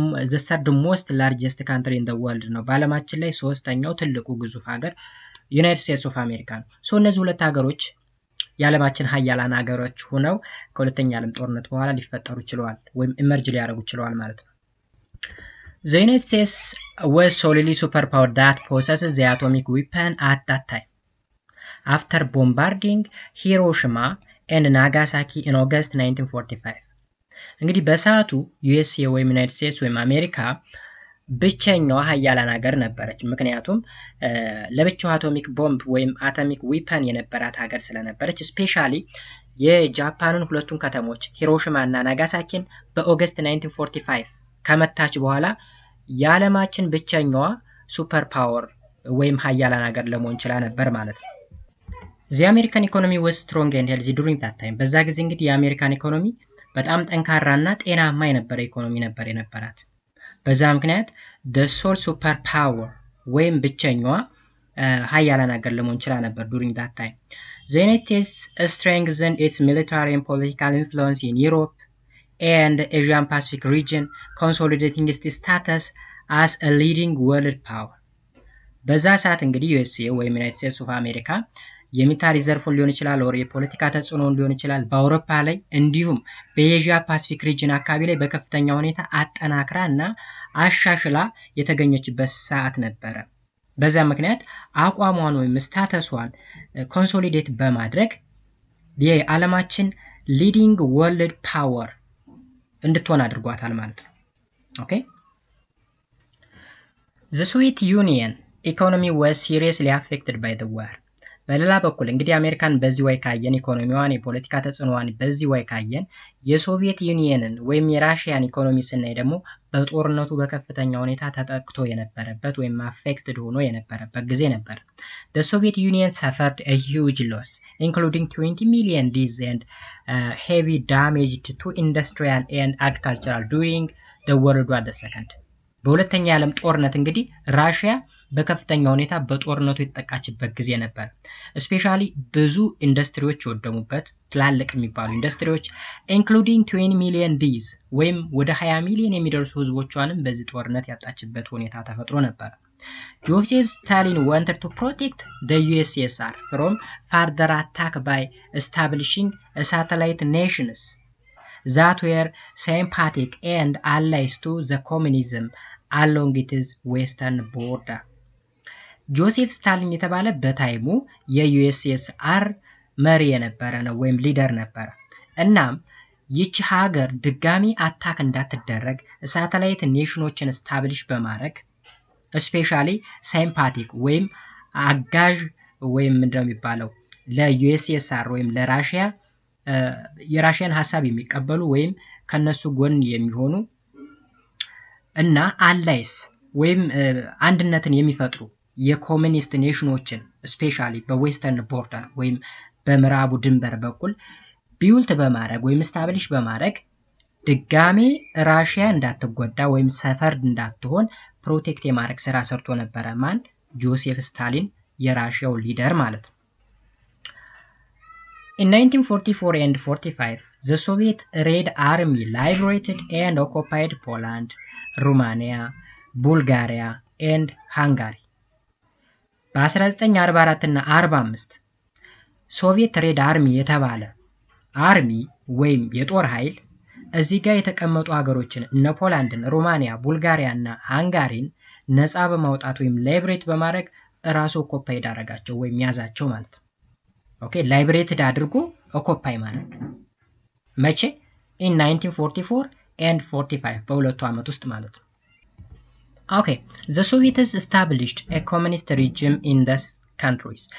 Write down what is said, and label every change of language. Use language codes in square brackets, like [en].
[en] the third most largest country in the world [am] ነው። በዓለማችን ላይ ሶስተኛው ትልቁ ግዙፍ ሀገር ዩናይትድ ስቴትስ ኦፍ አሜሪካ ነው። እነዚህ ሁለት ሀገሮች የዓለማችን ሀያላን ሀገሮች ሆነው ከሁለተኛ ዓለም ጦርነት በኋላ ሊፈጠሩ ችለዋል ወይም ኢመርጅ ሊያደርጉ ችለዋል ማለት ነው። [en] The United States was solely superpower that possesses the atomic weapon at that time. After bombarding Hiroshima and Nagasaki in August 1945. [am] እንግዲህ በሰዓቱ USA ወይም ዩናይትድ ስቴትስ ወይም አሜሪካ ብቸኛዋ ሀያላን ሀገር ነበረች። ምክንያቱም ለብቻው አቶሚክ ቦምብ ወይም አቶሚክ ዊፐን የነበራት ሀገር ስለነበረች ስፔሻሊ የጃፓንን ሁለቱን ከተሞች ሂሮሺማ እና ናጋሳኪን በኦገስት 1945 ከመታች በኋላ የዓለማችን ብቸኛዋ ሱፐር ፓወር ወይም ሀያላን ሀገር ለመሆን ችላ ነበር ማለት ነው። [en] The American economy was strong and healthy during that time. [am] በዛ ጊዜ እንግዲህ የአሜሪካን ኢኮኖሚ በጣም ጠንካራና ጤናማ የነበረ ኢኮኖሚ ነበር የነበራት። በዛ ምክንያት [en] the sole super power [am] ወይም ብቸኛዋ ሀያላን ሀገር ለመሆን ችላ ነበር [en] during that time. The United States strengthened its military and political influence in Europe and Asian Pacific region, consolidating its status as a leading world power. [am] በዛ ሰዓት እንግዲህ USA ወይም ዩናይትድ ስቴትስ ኦፍ አሜሪካ የሚሊታሪ ዘርፉን ሊሆን ይችላል ወር የፖለቲካ ተጽዕኖን ሊሆን ይችላል በአውሮፓ ላይ እንዲሁም በኤዥያ ፓሲፊክ ሪጅን አካባቢ ላይ በከፍተኛ ሁኔታ አጠናክራና አሻሽላ የተገኘችበት ሰዓት ነበረ። በዛ ምክንያት አቋሟን ወይም ስታተሷን ኮንሶሊዴት በማድረግ የዓለማችን ሊዲንግ ወርልድ ፓወር እንድትሆን አድርጓታል ማለት ነው። ኦኬ [en] The Soviet Union economy was seriously affected by the war. [am] በሌላ በኩል እንግዲህ አሜሪካን በዚህ ወይ ካየን ኢኮኖሚዋን የፖለቲካ ተጽዕኖዋን በዚህ ወይ ካየን የሶቪየት ዩኒየንን ወይም የራሺያን ኢኮኖሚ ስናይ ደግሞ በጦርነቱ በከፍተኛ ሁኔታ ተጠቅቶ የነበረበት ወይም አፌክትድ ሆኖ የነበረበት ጊዜ ነበር። [en] The Soviet Union suffered a huge loss including 20 million deaths and heavy damage to industrial and agricultural during the World War II. [am] በሁለተኛ የዓለም ጦርነት እንግዲህ ራሺያ በከፍተኛ ሁኔታ በጦርነቱ የተጠቃችበት ጊዜ ነበር። ስፔሻሊ ብዙ ኢንዱስትሪዎች ወደሙበት ትላልቅ የሚባሉ ኢንዱስትሪዎች [en] including 20 million deaths [am] ወይም ወደ 20 ሚሊዮን የሚደርሱ ህዝቦቿንም በዚህ ጦርነት ያጣችበት ሁኔታ ተፈጥሮ ነበር። [en] Joseph Stalin wanted to protect the USSR from further attack by establishing a satellite nations that were sympathetic and allies to the communism along its western border. [am] ጆሴፍ ስታሊን የተባለ በታይሙ የዩኤስኤስአር መሪ የነበረ ነው ወይም ሊደር ነበር። እናም ይቺ ሀገር ድጋሚ አታክ እንዳትደረግ ሳተላይት ኔሽኖችን ስታብሊሽ በማድረግ ስፔሻሊ ሳይምፓቲክ ወይም አጋዥ ወይም ምንድነው የሚባለው ለዩኤስኤስአር ወይም ለራሺያ የራሺያን ሐሳብ የሚቀበሉ ወይም ከነሱ ጎን የሚሆኑ እና አላይስ ወይም አንድነትን የሚፈጥሩ የኮሚኒስት ኔሽኖችን ስፔሻሊ በዌስተርን ቦርደር ወይም በምዕራቡ ድንበር በኩል ቢውልት በማድረግ ወይም ስታብሊሽ በማድረግ ድጋሚ ራሺያ እንዳትጎዳ ወይም ሰፈርድ እንዳትሆን ፕሮቴክት የማድረግ ስራ ሰርቶ ነበረ። ማን? ጆሴፍ ስታሊን የራሺያው ሊደር ማለት ነው። [en] In 1944 and 45, the Soviet Red Army liberated and occupied Poland, Romania, Bulgaria, and Hungary. [am] በ1944 እና 45 ሶቪየት ሬድ አርሚ የተባለ አርሚ ወይም የጦር ኃይል እዚህ ጋር የተቀመጡ ሀገሮችን እነ ፖላንድን፣ ሮማኒያ፣ ቡልጋሪያ እና ሃንጋሪን ነፃ በማውጣት ወይም ላይብሬት በማድረግ ራሱ ኦኮፓይድ አደረጋቸው ወይም ያዛቸው ማለት ነው። ኦኬ ላይብሬትድ አድርጎ ኦኮፓይ ማድረግ መቼ? [en] in 1944 and 45 [am] በሁለቱ ዓመት ውስጥ ማለት ነው። ኦኬ [en] the Soviets established a communist regime in these countries.